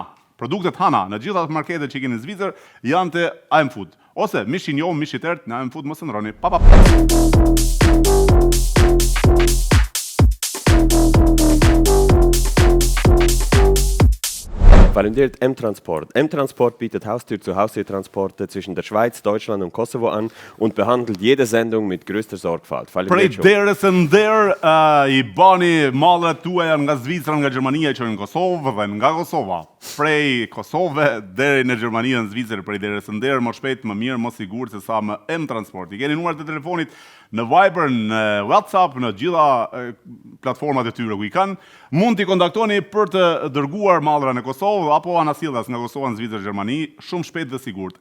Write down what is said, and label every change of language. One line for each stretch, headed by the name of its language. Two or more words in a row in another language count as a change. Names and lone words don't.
Albanian: Produktet Hana në gjitha marketet që keni në Zvicër janë te AM Food. Ose mish i njohur, mish i tërë në AM Food mos e ndroni. Pa. Faleminderit M-Transport.
German: M-Transport bietet Haustür-zu-Haustür-Transporte zwischen der Schweiz, Deutschland und Kosovo an und behandelt jede Sendung mit größter Sorgfalt.
Albanian: Prej derës e nder I bani mallet tuaja nga Zvicra, nga Gjermania që në Kosovë dhe nga Kosova. Prej Kosove deri në Gjermani në Zvicër, prej derës e nder, më shpejt, më mirë, më sigurt se sa më M-Transport. I keni numrat e telefonit në Viber, në WhatsApp, në gjitha platformat e tyre ku I kanë, mund t'i kontaktoni për të dërguar mallra në Kosovë apo anasjellës nga Kosova në Zvicër, Gjermani, shumë shpejt dhe sigurt.